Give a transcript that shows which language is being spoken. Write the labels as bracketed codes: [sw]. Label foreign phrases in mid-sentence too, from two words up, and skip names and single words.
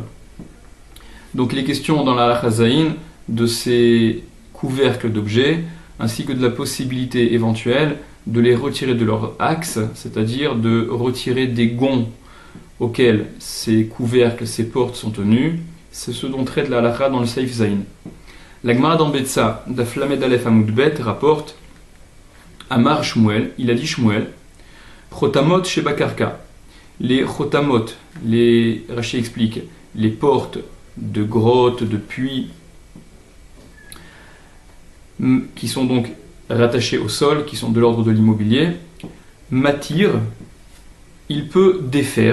[fr] Donc il est question dans la [he] הלכה ז [fr] de ces couvercles d'objets, ainsi que de la possibilité éventuelle de les retirer de leur axe, c'est-à-dire de retirer des gonds auxquels ces couvercles, ces portes sont tenus. C'est ce dont traite la halakha dans le [he] סעיף ז. [fr] La Gemara dans Betsa, [he] דף ל"א עמוד ב, [fr] rapporte [he] אמר שמואל, [fr] il a dit Shmuel, [he] חותמות שבקרקע. [fr] Les chotamot, Rashi explique, les portes de grottes, de puits, qui sont donc rattachés au sol, qui sont de l'ordre de l'immobilier, Matir, il peut défaire.